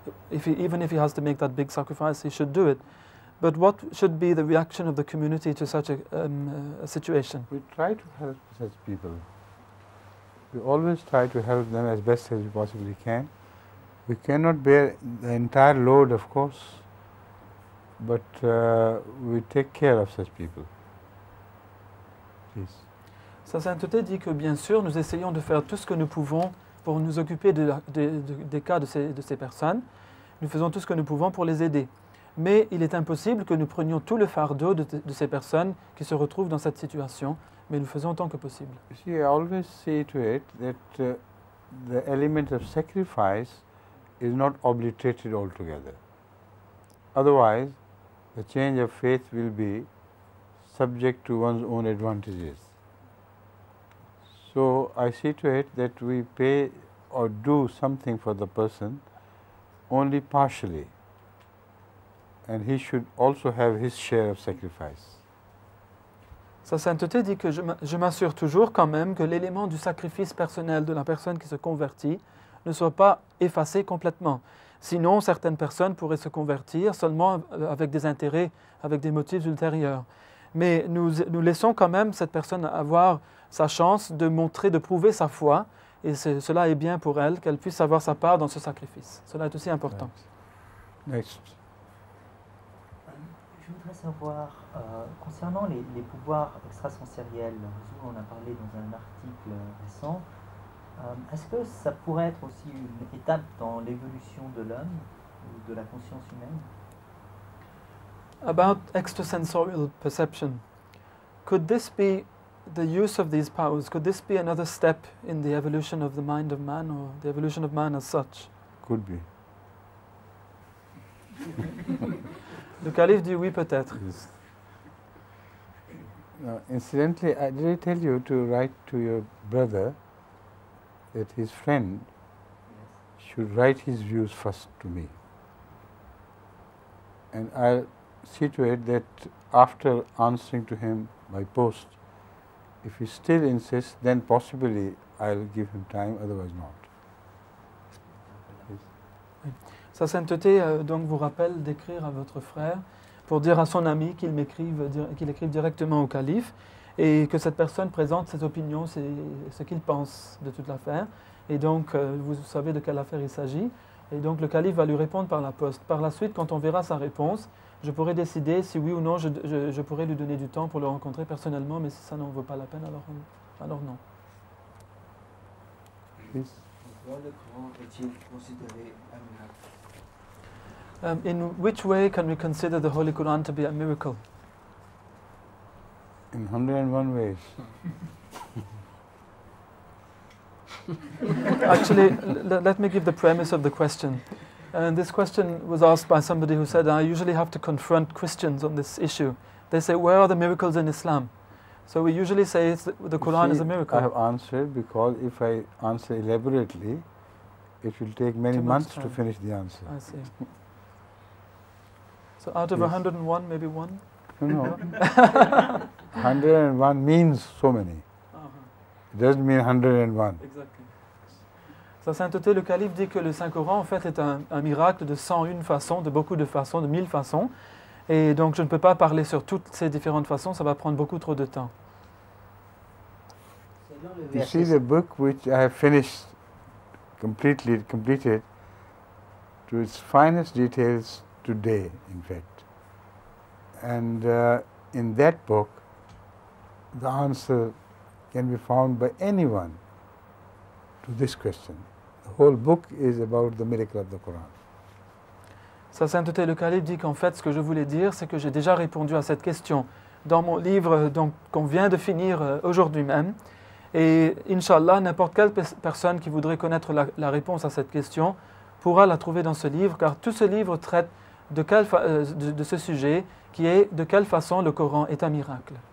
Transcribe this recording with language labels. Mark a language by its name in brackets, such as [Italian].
[English] Even if he has to make that big sacrifice, he should do it. But what should be the reaction of the community to such a situation? We try to help such people. We always try to help them as best as we possibly can. We cannot bear the entire load, of course, but we take care of such people. Please. [French] Sa sainteté dit que bien sûr, nous essayons de faire tout ce que nous pouvons pour nous occuper des cas de ces personnes. Nous faisons tout ce que nous pouvons pour les aider. Mais il est impossible que nous prenions tout le fardeau de ces personnes qui se retrouvent dans cette situation, mais nous faisons autant que possible. [English] You see, I always say to it that the element of sacrifice is not obliterated altogether. Otherwise, the change of faith will be subject to one's own advantages. So I see to it that we pay or do something for the person only partially, and he should also have his share of sacrifice. [French] Sa sainteté dit que je m'assure toujours quand même que l'élément du sacrifice personnel de la personne qui se convertit ne soit pas effacé complètement. Sinon, certaines personnes pourraient se convertir seulement avec des intérêts, avec des motifs ultérieurs. Mais nous laissons quand même cette personne avoir sa chance de montrer, de prouver sa foi, et cela est bien pour elle, qu'elle puisse avoir sa part dans ce sacrifice. Cela est aussi important. [English] Next. [French] Je voudrais savoir, concernant les pouvoirs extrasensoriels, on en a parlé dans un article récent, est-ce que ça pourrait être aussi une étape dans l'évolution de l'homme ou de la conscience humaine? [English] About extrasensorial perception, could this be the use of these powers? Could this be another step in the evolution of the mind of man, or the evolution of man as such? Could be. [French] Le calife dit oui, peut-être. [English] Yes. Now, incidentally, did I tell you to write to your brother that his friend should write his views first to me? And I'll see to it that after answering to him by post, if he still insists, then possibly I'll give him time, otherwise not. [French] Sa sainteté donc vous rappelle d'écrire à votre frère pour dire à son ami qu'il écrive directement au calife et que cette personne présente ses opinions, ce qu'il pense de toute l'affaire. Et donc vous savez de quelle affaire il s'agit. Et donc le calife va lui répondre par la poste. Par la suite, quand on verra sa réponse, je pourrai décider si oui ou non je pourrai lui donner du temps pour le rencontrer personnellement, mais si ça n'en vaut pas la peine, alors non. Pourquoi le Coran est-il considéré un miracle? [English] In which way can we consider the Holy Quran to be a miracle? In 101 ways. Actually, let me give the premise of the question. And this question was asked by somebody who said, I usually have to confront Christians on this issue. They say, where are the miracles in Islam? So we usually say the Quran is a miracle. I have answered because if I answer elaborately, it will take many months to finish the answer. I see. So out of 101, maybe one? No. 101 means so many. It doesn't mean 101. Exactly. [French] Sa sainteté, le calife dit que le Saint-Coran en fait est un miracle de 101 façons, de beaucoup de façons, de 1000 façons. Et donc je ne peux pas parler sur toutes ces différentes façons, ça va prendre beaucoup trop de temps. [English] You see the book which I have finished, completed to its finest details today, in fact. And in that book, the answer can be found by anyone to this question. The whole book is about the miracle of the Quran. [French] Sa sainteté, le calife dit qu'en fait, ce que je voulais dire, c'est que j'ai déjà répondu à cette question dans mon livre qu'on vient de finir aujourd'hui même. Et Inch'Allah, n'importe quelle personne qui voudrait connaître la réponse à cette question pourra la trouver dans ce livre, car tout ce livre traite de ce sujet, qui est de quelle façon le Coran est un miracle.